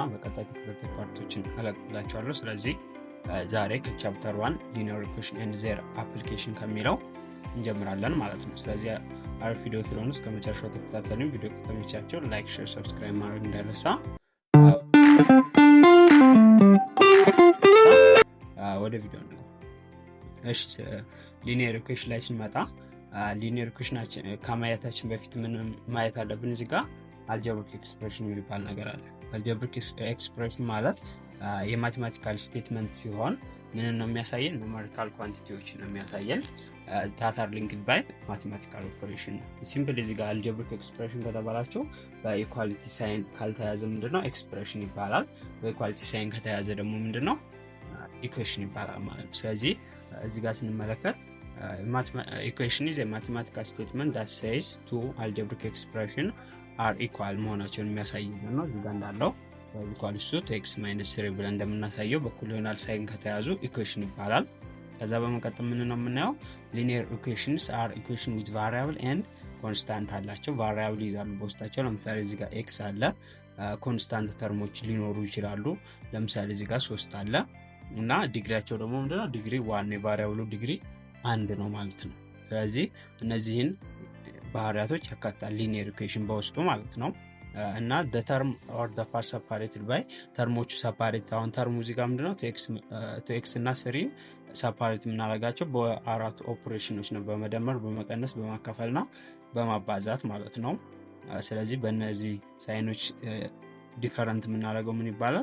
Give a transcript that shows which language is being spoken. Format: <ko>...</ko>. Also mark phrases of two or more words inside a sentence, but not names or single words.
<am>በቀጣይ ተከታታይ ፓርቶችን እለቅላችኋለሁ። ስለዚህ ዛሬ ከቻፕተር 1</am> <en>linear equation and their application</en> <am>ከሚለው እንጀምራለን ማለት ነው። ስለዚህ አሪፍ ቪዲዮ ስለሆነ እስከ መጨረሻው ተከታተሉ። ቪዲዮ ከተመቻችሁ ላይክ፣ ሼር፣ ሰብስክራይብ ማድረግ እንዳይረሳ። ወደ ቪዲዮ ነው። እሺ</am> <en>linear equation</en> <am>ላይ ስንመጣ ሊኒየር ኢኩዌሽናችን ከማየታችን በፊት ምን ማየት አለብን? እዚህ ጋር</am> <en>algebraic expression</en> <am>የሚባል ነገር አለ።</am> <en>algebraic expression</en> <am>ማለት የማቴማቲካል ስቴትመንት ሲሆን ምን ነው የሚያሳየን?</am> <en>numerical quantities</en> <am>ነው የሚያሳየን።</am> <en>that are linked by mathematical operation።</en> <am>ሲምፕሊ እዚህ ጋር</am> <en>algebraic expression</en> <am>ከተባላችሁ በኢኳሊቲ ሳይን ካልተያዘ ምንድነው ኤክስፕሬሽን ይባላል። በኢኳሊቲ ሳይን ከተያዘ ደግሞ ምንድነው ኢኩዌሽን ይባላል ማለት ነው። ስለዚህ እዚህ ጋር ስንመለከት ኢኩዌሽን</am> <en>is a mathematical statement that says two algebraic expression are equal</en> <am>መሆናቸውን የሚያሳይ ነው። እዚህ ጋር እንዳለው</am> <en>equals to x - 3</en> <am>ብለን እንደምናሳየው በኩል ይሆናል ሳይን ከተያዙ ኢኩዌሽን ይባላል። ከዛ በመቀጠል ምን ነው የምናየው?</am> <en>linear equations are equation with variable and constant</en> <am>አላቸው። variable ይዛሉ በውስጣቸው። ለምሳሌ እዚህ ጋር x አለ፣</am> <en>constant terms</en> <am>ሊኖሩ ይችላሉ። ለምሳሌ እዚህ ጋር 3 አለ እና ዲግሪያቸው ደግሞ ምንድነው? ዲግሪ 1 የቫሪያብሉ ዲግሪ 1 ነው ማለት ነው። ስለዚህ እነዚህን ባህሪያቶች ያካትታል ሊኒየር ኢኩዌሽን በውስጡ ማለት ነው። እና</am> <en>the term or the part separated by</en> <am>ተርሞቹ ሰፓሬት አሁን ተርሙ እዚህ ጋር ምንድነው? to x እና 3 ሰፓሬት የምናደርጋቸው በአራት ኦፕሬሽኖች ነው፣ በመደመር፣ በመቀነስ፣ በማካፈልና በማባዛት ማለት ነው። ስለዚህ በእነዚህ ሳይኖች ዲፈረንት የምናደርገው ምን ይባላል?</am>